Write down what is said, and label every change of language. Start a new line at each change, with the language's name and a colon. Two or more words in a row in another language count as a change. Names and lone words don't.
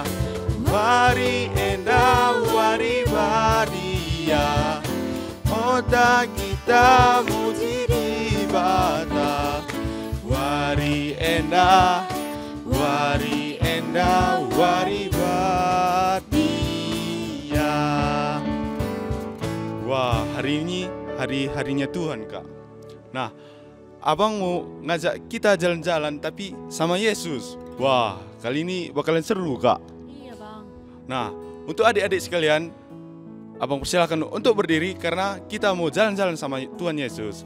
Batak Karo: Wari Enda, wari badia. Ota kita muji di bata. Wari Enda, wari Enda, wari badia.
Indonesian: Wah, hari ini hari-harinya Tuhan, Kak. Nah, Abang mau ngajak kita jalan-jalan tapi sama Yesus. Wah, kali ini bakalan seru, Kak. Iya, Bang. Nah, untuk adik-adik sekalian, Abang persilakan untuk berdiri karena kita mau jalan-jalan sama Tuhan Yesus.